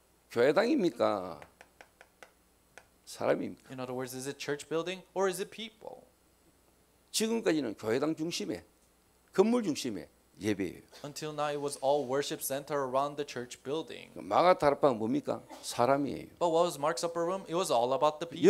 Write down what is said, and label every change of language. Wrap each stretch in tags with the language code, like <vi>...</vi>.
<ko>교회당입니까? 사람입니까?</ko> <en>In other words, is it church building or is it people?</en> <ko>지금까지는 교회당 중심에 건물 중심에 예배예요.</ko> <en>Until now, it was all worship center around the church building.</en> <ko>마가 다락방은 뭡니까? 사람이에요.</ko> <en>But what was Mark's upper room? It was all about the people.</en>